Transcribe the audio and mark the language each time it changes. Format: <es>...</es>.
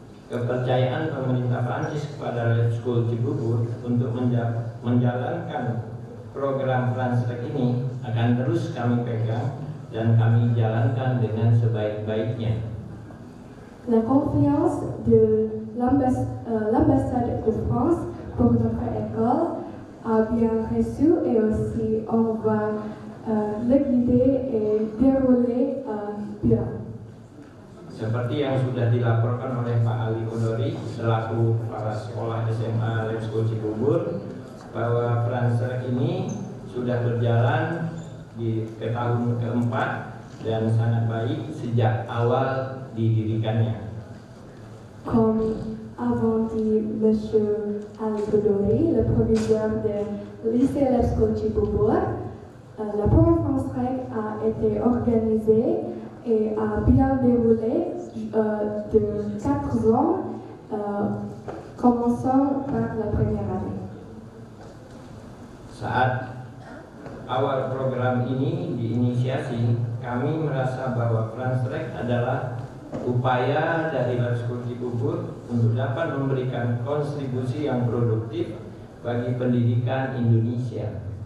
<id>Kepercayaan pemerintah Prancis kepada Lab School Cibubur untuk menjalankan program Translate ini akan terus kami pegang dan kami jalankan dengan sebaik-baiknya.</id> <fr>La confiance de l'ambassade de France pour notre école a bien reçu et aussi on va le guider et dérouler bien.</fr> <id>Seperti yang sudah dilaporkan oleh Pak Ali Kodori selaku kepala sekolah SMA Lab School Cibubur, bahwa Translate ini sudah berjalan ke tahun keempat dan sangat baik sejak awal didirikannya.</id> <fr>Comme avant dit Monsieur Ali Kodori, le proviseur de lycée Lab School Cibubur, la première Translate a été organisée et a bien déroulé de 4 ans, commençant par la première année.</fr> <id>Saat awal program ini diinisiasi, kami merasa bahwa Translate adalah upaya dari Lab School Cibubur untuk dapat memberikan kontribusi yang produktif bagi pendidikan Indonesia.</id>